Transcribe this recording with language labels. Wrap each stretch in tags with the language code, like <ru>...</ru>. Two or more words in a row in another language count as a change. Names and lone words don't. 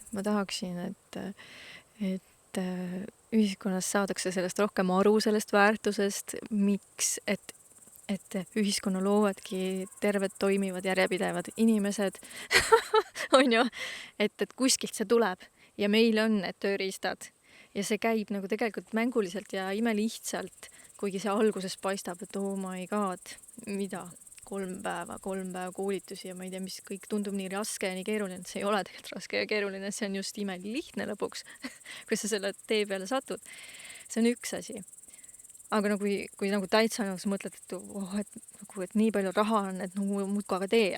<et>Ma tahaksin, et ühiskonnas saadakse sellest rohkem aru, sellest väärtusest, miks, et ühiskonna loovadki terved, toimivad, järjepidevad inimesed on ju, et kuskilt see tuleb ja meil on need tööriistad ja see käib nagu tegelikult mänguliselt ja imelihtsalt, kuigi see alguses paistab, et</et> <en>oh my god,</en> <et>mida? 3 päeva koolitusi ja ma ei tea, mis kõik tundub nii raske ja nii keeruline, et see ei ole tegelikult raske ja keeruline, see on just imelihtne lõpuks, kui sa selle tee peale satud. See on üks asi. Aga no kui nagu täitsa nagu sa mõtled, et nii palju raha on, et muudkui aga tee.</et>